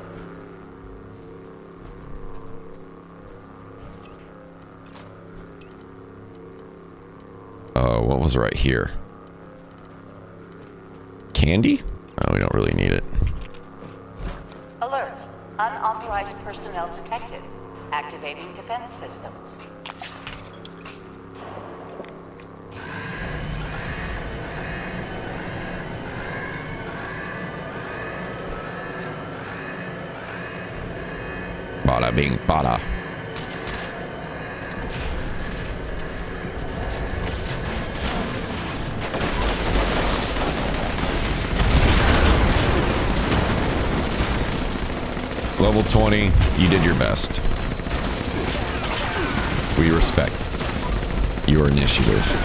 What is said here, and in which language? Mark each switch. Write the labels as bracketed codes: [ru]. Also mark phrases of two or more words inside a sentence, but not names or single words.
[en] What was right here? Candy? Oh, we don't really need it. Alert. Unauthorized personnel detected. Activating defense systems. Bada bing bada. Level 20, you did your best. We respect your initiative.